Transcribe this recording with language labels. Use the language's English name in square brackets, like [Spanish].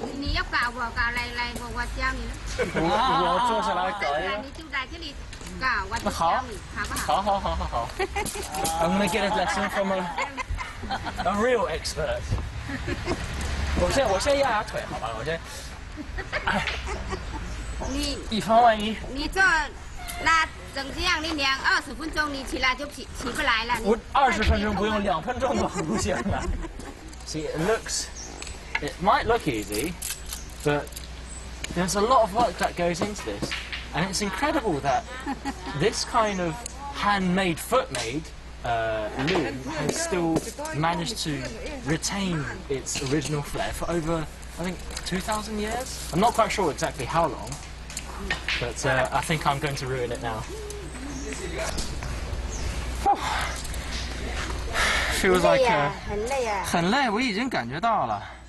[Chinese] 你要搞我搞来我教你。我坐下来搞呀。你就在这里搞，我就教你，好不好？好。 [English] I'm gonna get a lesson from a real expert. [Chinese] 我先压压腿，好吧？我先。你以防万一。你做那。整这样你量20分钟，你起来就起不来了。我20分钟不用，2分钟都不行了。 [English] See, it might look easy, but there's a lot of work that goes into this, and it's incredible that this kind of handmade, foot-made loom has still managed to retain its original flair for over, I think, 2,000 years. I'm not quite sure exactly how long. But I think I'm going to ruin it now. Feels like [Chinese] 很累，我已经感觉到了。